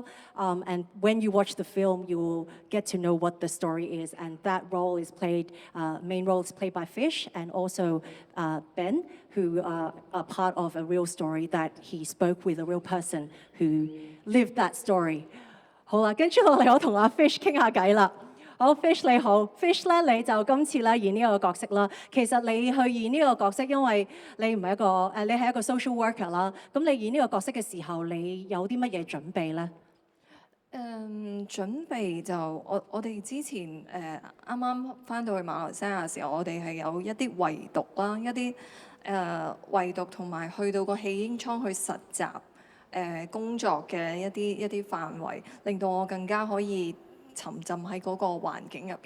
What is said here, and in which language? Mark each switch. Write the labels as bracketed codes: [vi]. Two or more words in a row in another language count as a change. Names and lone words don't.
[en] And when you watch the film, you will get to know what the story is. And that role is played, main role is played by Fish and also Ben, who are part of a real story that he spoke with a real person who lived that story. [yue] 好啦，跟住落嚟，我同阿 Fish 傾下偈啦。好，Fish 你好，Fish 咧你就今次咧演呢個角色啦。其實你去演呢個角色，因為你唔係一個你係一個 [en] social worker [yue] 啦。咁你演呢個角色嘅時候，你有啲乜嘢準備咧？準備就我哋之前啱啱翻到去馬來西亞嘅時候，我哋係有一啲圍讀啦，一啲圍讀同埋去到個戲英倉去實習工作嘅一啲範圍，令到我更加可以沉浸喺嗰個環境入邊。